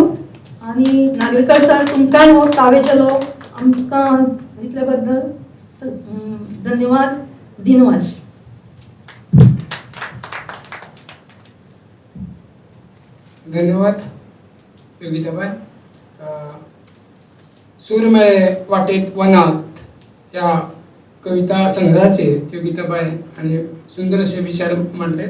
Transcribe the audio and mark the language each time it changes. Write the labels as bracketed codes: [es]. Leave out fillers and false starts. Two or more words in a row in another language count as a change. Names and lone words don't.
[kok] आनी नागवेकर सर तुमकांय हो कावे जलो आमकां दितले बद्दल धन्यवाद. दिनवास. धन्यवाद योगिताबाई. [mr] सूर मेळे वाटेत वनात या कविता संग्रहाचे योगिताबाई आणि सुंदर असे विचार मांडलेत.